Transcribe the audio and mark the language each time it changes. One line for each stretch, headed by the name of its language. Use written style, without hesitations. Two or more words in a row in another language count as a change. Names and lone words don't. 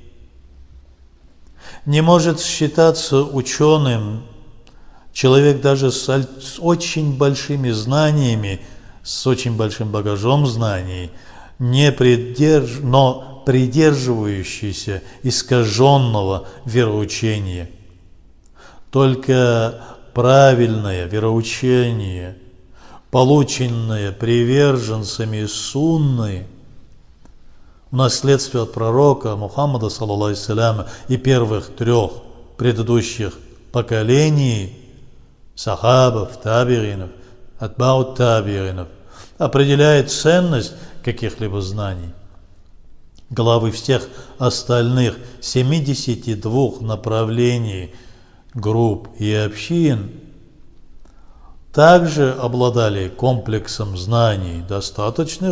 Russian: Не может считаться ученым человек даже с очень большими знаниями, с очень большим багажом знаний, но придерживающийся искаженного вероучения. Только правильное вероучение, полученное приверженцами сунны, в наследстве от пророка Мухаммада
Arabic: صلى الله عليه وسلم
Russian: и первых 3 предыдущих поколений сахабов, табиинов, атбаут табиинов, определяет ценность каких-либо знаний. Главы всех остальных 72 направлений, групп и общин также обладали комплексом знаний, достаточных